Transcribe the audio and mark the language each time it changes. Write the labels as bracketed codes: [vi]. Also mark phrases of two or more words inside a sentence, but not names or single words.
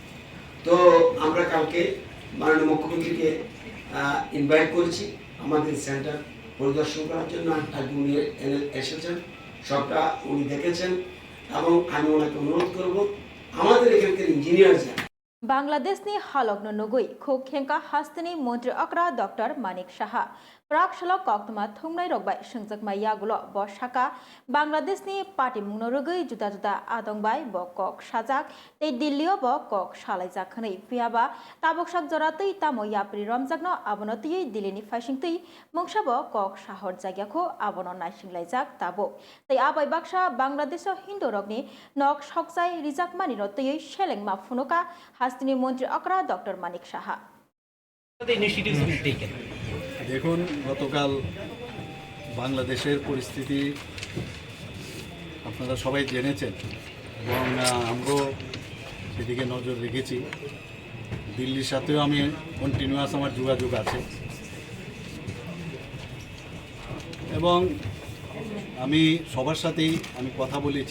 [bn] তো আমরা কালকে মাননীয় মুখ্যমন্ত্রীকে ইনভাইট করেছি আমাদের সেন্টার পরিদর্শন করার জন্য। আজকে উনি এসেছেন, সবটা উনি দেখেছেন, এবং আমি ওনাকে অনুরোধ করব আমাদের এখানকার ইঞ্জিনিয়ার যারা [trp] बांग्लादेशनि हालग्न नुगुई खुब खेंका हास्तिनि मंत्री अक्रा डॉक्टर मानिक साहा प्राग सलक कक्तमा थुंगनाय रगबाय संजकमा यागुल बसाका बांग्लादेशनि पार्टी मुंनो रुगै जुदा जुदा आदंबाय ब कक साजाक ते दिल्लीयाव ब कक सालायजाक खनै पियाबा ताबकसाक जरा तै तामो याप्रि रमजाकनो आबनतियै दिल्लीनि फाइसिंतै मंगसा ब कक साहर जायगाखौ आबनो नायसिंलायजाक ताबो तै आबाय बाक्सा बांग्लादेशआव हिन्दु रगनि नक सकजाय रिजाकमानि रतयै सेलेंमा फुनुका हास्तिनि मंत्री अक्रा डॉक्टर मानिक साहा। [bn] দেখুন, গতকাল বাংলাদেশের পরিস্থিতি আপনারা সবাই জেনেছেন, এবং আমরাও সেদিকে নজর রেখেছি। দিল্লির সাথেও আমি কন্টিনিউয়াস আমার যোগাযোগ আছে, এবং আমি সবার সাথেই আমি কথা বলেছি।